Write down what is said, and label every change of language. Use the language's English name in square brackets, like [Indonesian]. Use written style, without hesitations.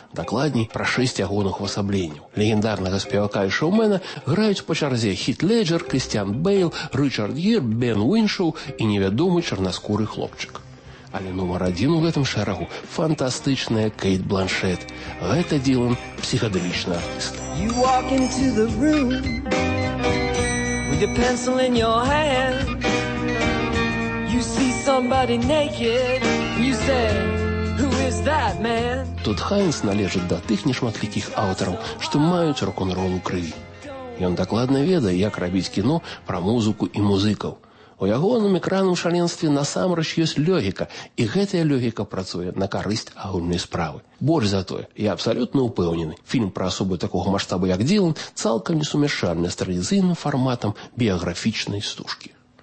[Belarusian] Дакладней, пра шэсць ягоных увасабленняў. Легендарнага спевака і шоўмена граюць па чарзе Хіт Леджер, Крыстіан Бэйл, Рычард Гір, Бен Уіншоў і невядомы чарнаскуры хлопчык. Але нумар адзін у гэтым шэрагу – фантастычная Кейт Бланшет. Гэта Ділан – псіхадэлічны артыст. [English] You walk into the room with your pencil in your hand. You see somebody naked, you say, who is that man? [Belarusian] Тодд Хайнс належыць да тых нешматлікіх аўтараў, што маюць рок-н-рол у крыві. Ён дакладна ведае, як рабіць кіно пра музыку і музыкаў. У ягоным экранным шаленстве насамрэч ёсць логіка, і гэтая логіка працуе на карысць агульнай справы. Больш за тое, я абсалютна ўпэўнены, фільм пра асобу такога маштабу, як Дзілан, цалкам несумяшальны з традыцыйным фарматам біяграфічнай стужкі.